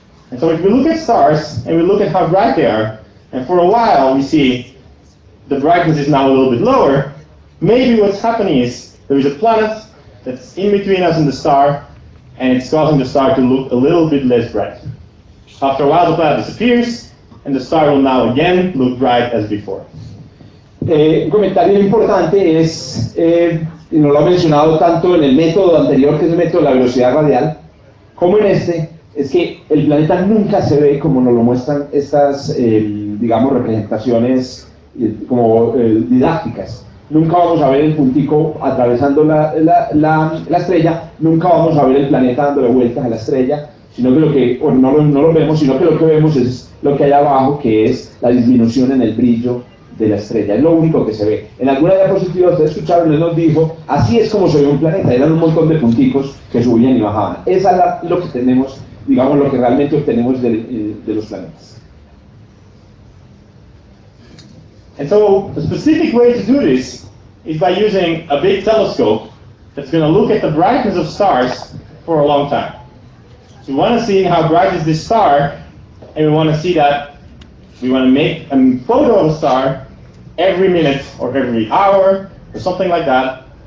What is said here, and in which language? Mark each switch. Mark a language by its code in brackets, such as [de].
[en] And so if we look at stars and we look at how bright they are, and for a while we see the brightness is now a little bit lower, maybe what's happening is there is a planet that's in between us and the star, and it's causing the star to look a little bit less bright. After a while the planet disappears, and the star will now again look bright as before. [es] Un comentario importante es, y no lo ha mencionado tanto en el método anterior, que es el método de la velocidad radial, como en este, es que el planeta nunca se ve como nos lo muestran estas, digamos, representaciones como didácticas. Nunca vamos a ver el puntico atravesando la estrella, nunca vamos a ver el planeta dándole vueltas a la estrella, sino que lo que, bueno, no lo vemos, sino que lo que vemos es lo que hay abajo, que es la disminución en el brillo de la estrella. Es lo único que se ve. En alguna diapositiva ustedes escucharon, él nos dijo, así es como se ve un planeta, eran un montón de punticos que subían y bajaban. Esa es lo que tenemos, digamos, lo que realmente obtenemos de los planetas. [en] And so the specific way to do this is by using a big telescope that's going to look at the brightness of stars for a long time. So we want to see how bright is this star, and we want to see that we want to make a photo of a star every minute or every hour or something like that.